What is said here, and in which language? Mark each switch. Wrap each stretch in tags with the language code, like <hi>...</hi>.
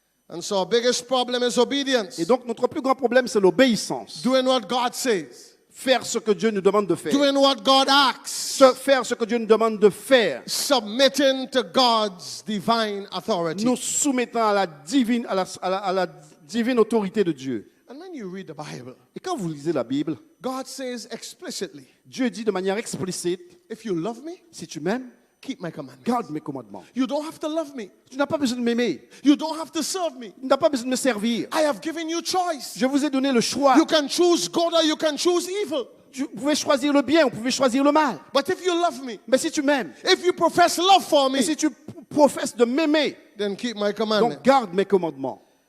<en>And so our biggest problem is obedience.</en> <fr>Et donc, notre plus grand problème, c'est l'obéissance.</fr> <en>Doing what God says.</en> <fr>Faire ce que Dieu nous demande de faire.</fr> <en>Doing what God asks.</en> <fr>Faire ce que Dieu nous demande de faire.</fr> <en>Submitting to God's divine authority.</en> <fr>Nous soumettant à la divine autorité de Dieu.</fr> <en>And my when you read the Bible,</en> <fr>Et quand vous lisez la Bible,</fr> <en>God says explicitly,</en> <fr>Dieu dit de manière explicite,</fr> <en>if you love me,</en> <fr>si tu m'aimes,</fr> <en>keep my commandments.</en> <fr>garde mes commandements.</fr> <en>You don't have to love me.</en> <fr>Tu n'as pas besoin de m'aimer.</fr> <en>You don't have to serve me.</en> <fr>Tu n'as pas besoin de me servir.</fr> <en>I have given you choice.</en> <fr>Je vous ai donné le choix.</fr> <en>You can choose good or you can choose evil.</en> <fr>Vous pouvez choisir le bien, vous pouvez choisir le mal.</fr> <en>But if you love me,</en> <fr>Mais si tu m'aimes,</fr> <en>if you profess love for me,</en> <fr>et si tu professes de m'aimer,</fr> <en>then keep my</en> <fr>donc</fr> <en>commandments.</en> <fr>garde mes commandements.</fr>